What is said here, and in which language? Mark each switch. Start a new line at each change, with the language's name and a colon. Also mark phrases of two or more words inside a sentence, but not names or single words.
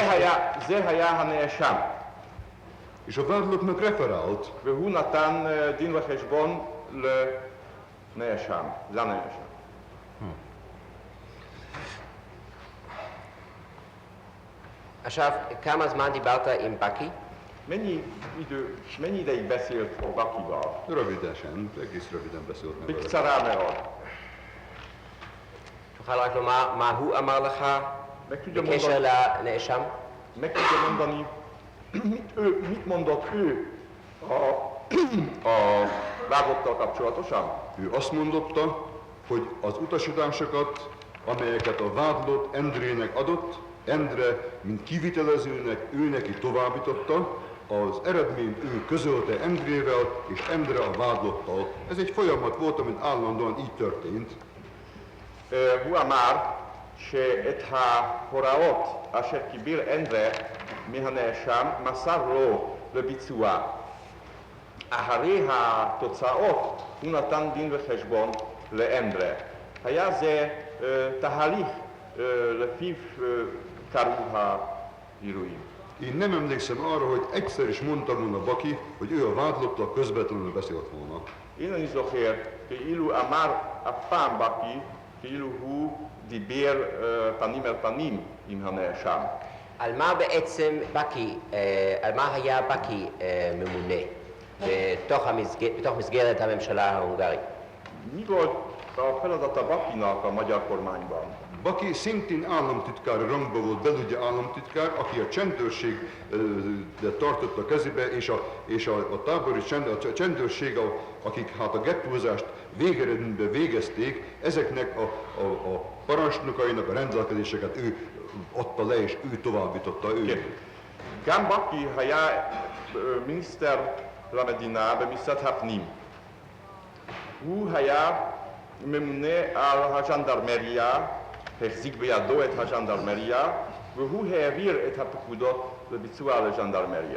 Hebrew: זה היה הנאשם.
Hungarian: És a vádlottnak referált.
Hebrew: והוא נתן דין וחשבון לנאשם, לנאשם. עכשיו, כמה זמן דיברת עם בקי?
Hungarian: Mennyi ideig beszélt Bakival? Rövidesen, egész röviden beszélt meg.
Hebrew: בקצרה מאוד. תוכל רק לומר מה הוא אמר לך בקשר לנאשם?
Hungarian: Meg tudja mondani, mit mondott ő a vádlottal kapcsolatosan? Ő azt mondotta, hogy az utasításokat, amelyeket a vádlott Endrének adott, Endre, mint kivitelezőnek, ő neki továbbította, az eredményt ő közölte Endrével, és Endre a vádlottal. Ez egy folyamat volt, amit állandóan így történt.
Hebrew: הוא אמר שאת ההוראות אשר קיבל אנדרה מהנאשם מסר לו לביצוע. אחרי התוצאות הוא נתן דין וחשבון לאנדרה. היה זה תהליך לפיו קרו האירועים.
Hungarian: Én nem emlékszem arra, hogy egyszer is mondta volna Baki, hogy ő a vádlottal közvetlenül beszélt volna.
Hebrew: אין אני זוכר, כאילו אמר אף פעם בקי, כאילו הוא דיבר פנים אל פנים עם הנאשם. על מה בעצם על מה היה בקי ממונה בתוך מסגרת הממשלה ההונגרית?
Hungarian: Mi volt a feladata Bakinak a magyar kormányban? Baki szintén államtitkár rangban volt, belügyi államtitkár, aki a csendőrséget tartotta kezébe, és a tábori csendőrség, akik hát a gettózást végeredményben végezték, ezeknek a parancsnokainak a rendelkezéseket ő adta le, és ő továbbította ő.
Hebrew: גם בקי היה מיניסטר למדינה במשרד הפנים. הוא היה ממונה על הז'נדרמריה, החזיק בידו את הז'נדרמריה, והוא העביר את הפקודות לביצוע לז'נדרמריה.